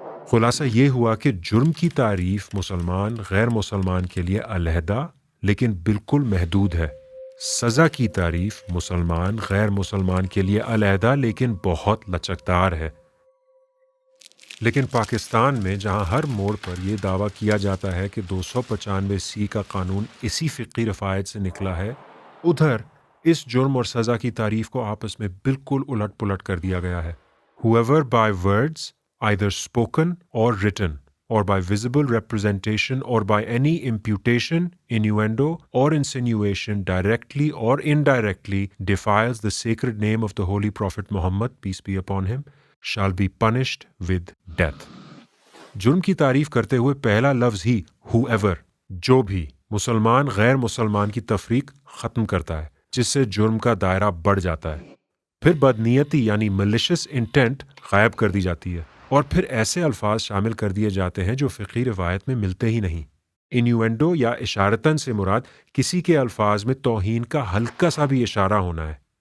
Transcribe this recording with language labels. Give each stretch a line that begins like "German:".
Urdu: خلاصہ یہ ہوا کہ جرم کی تعریف مسلمان غیر مسلمان کے لیے علیحدہ لیکن بالکل محدود ہے، سزا کی تعریف مسلمان غیر مسلمان کے لیے علیحدہ لیکن بہت لچکدار ہے۔ لیکن پاکستان میں جہاں ہر موڑ پر یہ دعویٰ کیا جاتا ہے کہ 295 کا قانون اسی فقہی رفائت سے نکلا ہے، ادھر اس جرم اور سزا کی تعریف کو آپس میں بالکل الٹ پلٹ کر دیا گیا ہے۔
English: whoever by words, either spoken or written, or by visible representation, or by any imputation, innuendo, or insinuation, directly or indirectly, defiles the sacred name of the Holy Prophet Muhammad, peace be upon him, shall be punished with death.
Urdu: جرم کی تعریف کرتے ہوئے پہلا لفظ ہی whoever، جو بھی، مسلمان غیر مسلمان کی تفریق ختم کرتا ہے، جس سے جرم کا دائرہ بڑھ جاتا ہے۔ پھر بدنیتی یعنی
English: malicious intent
Urdu: غائب کر دی جاتی ہے، اور پھر ایسے الفاظ شامل کر دیے جاتے ہیں جو فقہی روایت میں ملتے ہی نہیں۔ انیوینڈو یا اشارتاً سے مراد کسی کے الفاظ میں توہین کا ہلکا سا بھی اشارہ ہونا ہے،